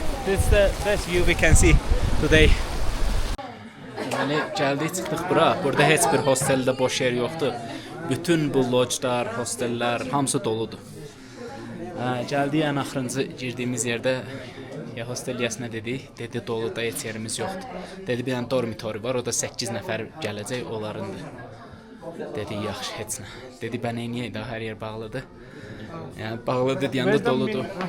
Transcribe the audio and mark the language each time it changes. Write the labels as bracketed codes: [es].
[en] This is the best view we can see today. [az] Deməli, gəldik, çıxdıq bura. Burada heç bir hosteldə boş yer yoxdur. Bütün bu lojlar, hostellər hamısı doludur. Gəldik, ən axırıncı girdiyimiz yerdə hostel yəsinə dedik. Dedi, doluda heç yerimiz yoxdur. Dedi, bir dənə dormitori var, o da 8 nəfər gələcək, onlarındır. Dedi, yaxşı, heç nə. Dedi, bə neyniyək, daha hər yer bağlıdır. Yəni, bağlıdır deyəndə doludur.